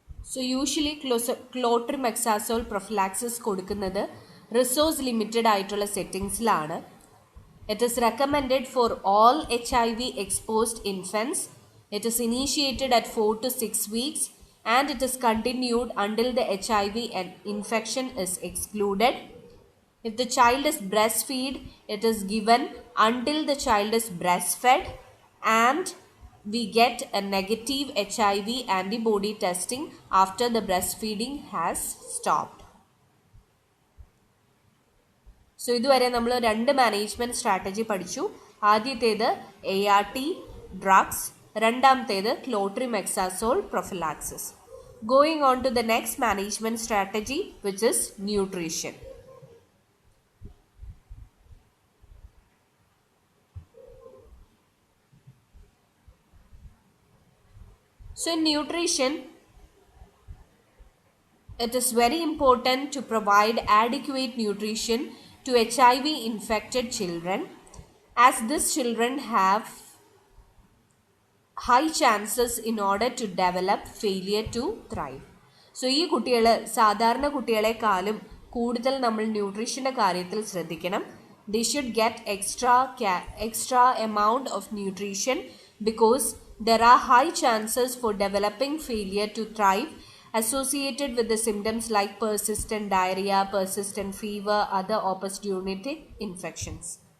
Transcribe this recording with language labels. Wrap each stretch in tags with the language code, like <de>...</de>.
<en>So usually clotrimazole prophylaxis</en> <ml>കൊടുക്കുന്നത് resource limited ആയിട്ടുള്ള സെറ്റിംഗ്സിലാണ്.</ml> <en>It is recommended for all HIV exposed infants. It is initiated at 4 to 6 weeks and it is continued until the HIV infection is excluded. If the child is breastfed, it is given until the child is breastfed and we get a negative HIV antibody testing after the breastfeeding has stopped.</en> <ml>So ഇതുവരെ നമ്മൾ 2 management strategy പഠിച്ചു. ആദ്യത്തേത് ART drugs, രണ്ടാമത്തേത് ക്ലോട്രിമെക്സാസോൾ prophylaxis.</ml> <en>Going on to the next management strategy which is nutrition. So in nutrition, it is very important to provide adequate nutrition to HIV infected children, as these children have high chances in order to develop failure to thrive.</en> <ml>So ഈ കുട്ടികൾ സാധാരണ കുട്ടികളെക്കാളും കൂടുതൽ നമ്മൾ ന്യൂട്രീഷൻ്റെ കാര്യത്തിൽ ശ്രദ്ധിക്കണം.</ml> <en>They should get extra amount of nutrition because there are high chances for developing failure to thrive associated with the symptoms like persistent diarrhea, persistent fever, other opportunistic infections.</en>